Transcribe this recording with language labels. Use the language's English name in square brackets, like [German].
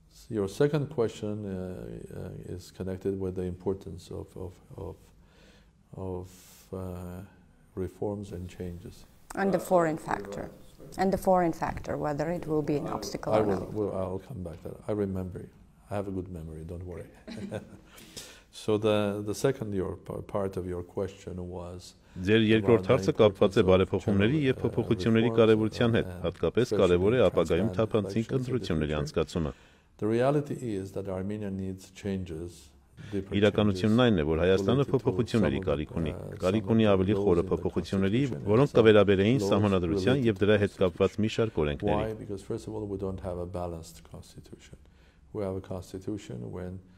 [English] Your second question is connected with the importance of reforms and changes. And the foreign factor. And the foreign factor, whether it will be an obstacle or not. I'll come back to that. I remember you. I have a good memory, don't worry. So the second part of your question was [Armenian] Ձեր երկրորդ հարցը կապված է բարեփոխումների եւ փոփոխությունների կարեւորության հետ, հատկապես կարեւոր է ապագայում թափանցիկ ընտրությունների անցկացումը։ [English] The reality is that Armenia needs changes. [Armenian] Իրականությունն այն է, որ Հայաստանը փոփոխությունների կարիք ունի։ Կարիք ունի ավելի խորը փոփոխությունների, որոնք կվերաբերեին սահմանադրության եւ դրա հետ կապված մի շարք օրենքների։ [English] Why? Because first of all, we don't have a balanced constitution. We have a constitution when